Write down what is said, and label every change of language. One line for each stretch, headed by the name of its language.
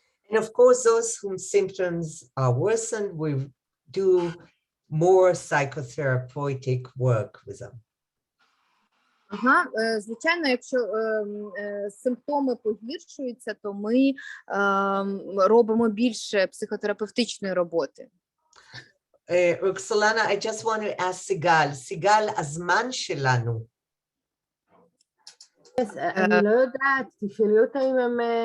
English: And of course, those whose symptoms are worsened, we do more psychotherapeutic work with them.
Ukrainian: Звичайно, якщо симптоми погіршуються, то ми робимо більше психотерапевтичної роботи.
English: Roxolana, I just want to ask Sigal, Sigal,
Hebrew: הזמן שלנו. אני לא יודעת, תשאלי אותה אם הם...